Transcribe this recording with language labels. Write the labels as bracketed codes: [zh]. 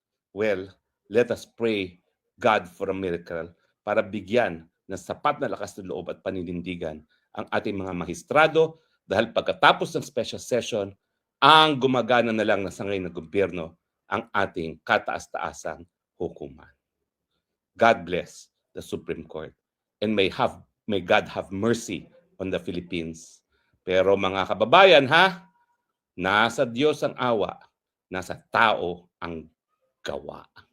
[en] Well, let us pray God for a miracle [tl] para bigyan ng sapat na lakas ng loob at paninindigan ang ating mga maestrado dahil pagkatapos ng special session, ang gumagana na lang na sa ngayon ng gobyerno ang ating kataas-taasang hukuman. [en] God bless the Supreme Court and may God have mercy on the Philippines. [tl] Pero mga kababayan nasa Diyos ang awa, nasa tao ang gawa.